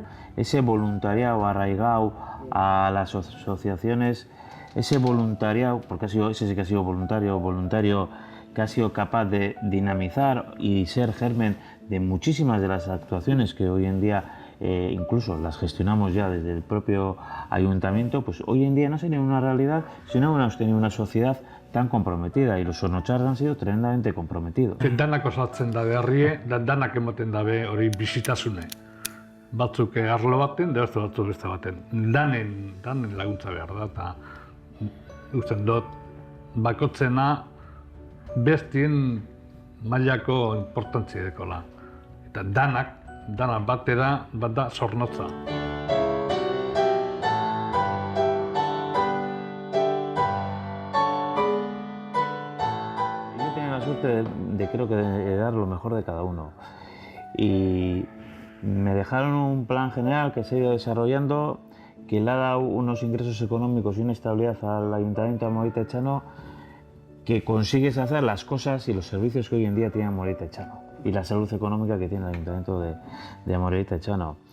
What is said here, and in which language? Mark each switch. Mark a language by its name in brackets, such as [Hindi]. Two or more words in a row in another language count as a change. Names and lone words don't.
[Spanish] Ese voluntariado arraigado a las asociaciones, ese voluntariado, porque ese sí que ha sido voluntario que ha sido capaz de dinamizar y ser germen de muchísimas de las actuaciones que hoy en día incluso las gestionamos ya desde el propio ayuntamiento, pues hoy en día no sería una realidad si no hubiéramos tenido una sociedad tan comprometida, y los sonochars han sido tremendamente comprometidos. [Basque] Danak osatzen da herrie, danak ematen dabe hori bizitasune. Batzuk arlo baten, da batzuk beste baten. Danen laguntza behar da, eta usten dut, bakotzena bestien mailako importantzia dekola. Eta danak batera, bat da zornotza. [Spanish] Creo que de dar lo mejor de cada uno, y me dejaron un plan general que se ha ido desarrollando, que le ha dado unos ingresos económicos y una estabilidad al Ayuntamiento de Amorebieta Etxano, que consigues hacer las cosas y los servicios que hoy en día tiene Amorebieta Etxano y la salud económica que tiene el Ayuntamiento de Amorebieta Etxano.